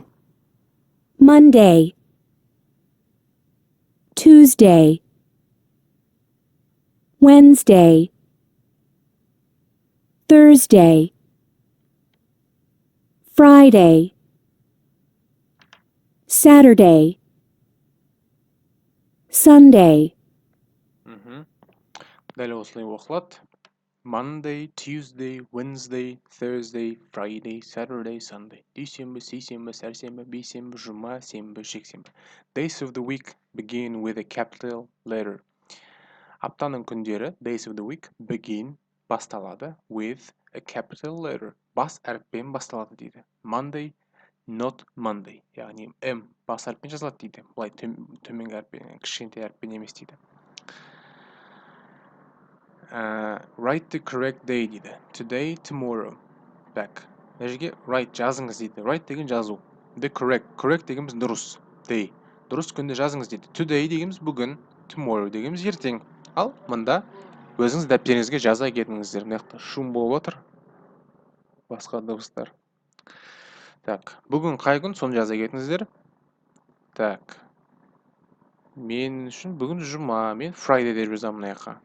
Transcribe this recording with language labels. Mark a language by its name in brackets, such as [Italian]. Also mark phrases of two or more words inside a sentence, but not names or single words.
[English] Monday, Tuesday, Wednesday, Thursday, Friday, Saturday, Sunday. [Kazakh] Дәл осылай оқылады. [English] Monday, Tuesday, Wednesday, Thursday, Friday, Saturday, Sunday. [Kazakh] Дүйсенбі, сейсенбі, сәрсенбі, бейсенбі, жұма, сенбі, жексенбі. [English] Days of the week begin with a capital letter. [Kazakh] Аптаның күндері, [English] days of the week, begin, басталады, with a capital letter. [Kazakh] Бас әріппен басталады дейді. [English] Monday, not Monday. [Kazakh] Яғни M бас әріппен жазылады дейді. Бұлай төменгі әріппен, кішкентай әріппен емес дейді. [English] Write the correct day дейді. Today, tomorrow. [Kazakh] Так. Мына жерге write жазыңыз дейді. Write деген жазу. [English] The correct. [Kazakh] Correct дегеніміз дұрыс. Day. Дұрыс күнде жазыңыз дейді. Today дегеніміз бүгін. Tomorrow дегеніміз ертең. Ал мында өзіңіз дәптеріңізге жаза кетіңіздер. Мына жақта шум болып отыр. Басқа дыбыстар. Так. Бүгін қай күн? Соны жаза кетіңіздер. Так. Мен үшін бүгін жұма, мен Friday деп жазамын мына жаққа.